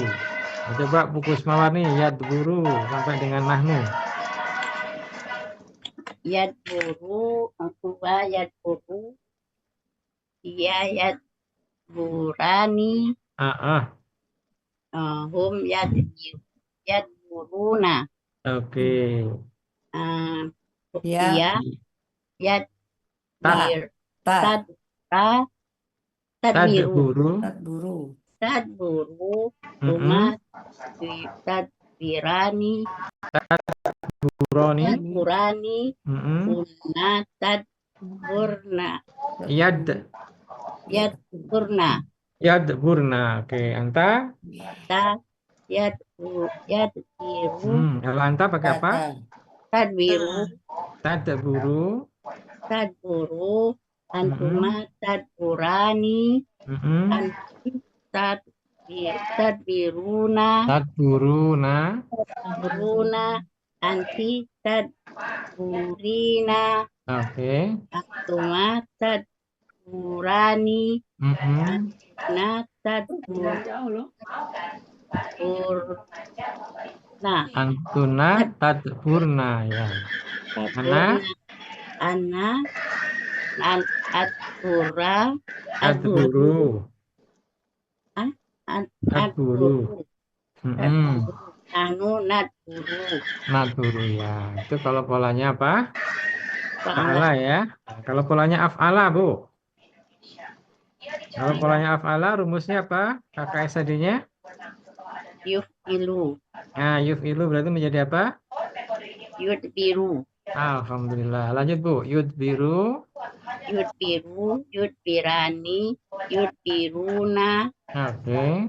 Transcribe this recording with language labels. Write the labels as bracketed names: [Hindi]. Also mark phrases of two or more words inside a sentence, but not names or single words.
[Indonesian] Coba Bu Kusmawar nih, [Arabic] يدبر [Indonesian] sampai dengan nahnu. [Arabic] يدبر، أكوبا يدبر. Iya يدبران. هم يدبرون. [Indonesian] Oke. Ya, Ya, [Arabic] ت, ت, تدبر, تدبر. تدبر, تما, Mm-mm. تدبران, بروني. تدبران, Mm-mm. كن، تدبرن, يد. يدبرن, يدبرن. أوكي، أنت. يدبر, [Indonesian] Kalau anta pakai apa? [Arabic] تدبر, تدبر. تدبر, Mm-mm. أنتما، تدبران, Mm-mm. أنتم، تدبرون, تدبرون. أنت، تدبرين, [Indonesian] Oke. [Arabic] أنتما، تدبران, Mm-mm. أنتن، تدبرن, أنتن تدبرن ya. أنا أنا, أدبر, تدبر. تدبر. أدبر, Mm-mm. أنو ندبر, [Indonesian] Nadburu ya. Itu kalau polanya apa? [Arabic] فعل, فعل ya. [Indonesian] Nah, kalau polanya af'ala, Bu. Kalau polanya af'ala rumusnya apa? KKSAD-nya? [Arabic] يفعل, [Indonesian] Nah, yuf'ilu berarti menjadi apa? [Arabic] يدبر, [Indonesian] Alhamdulillah. Lanjut, Bu. Yudbiru. [Arabic] يدبر، يدبران، يدبرون, [Indonesian] Oke.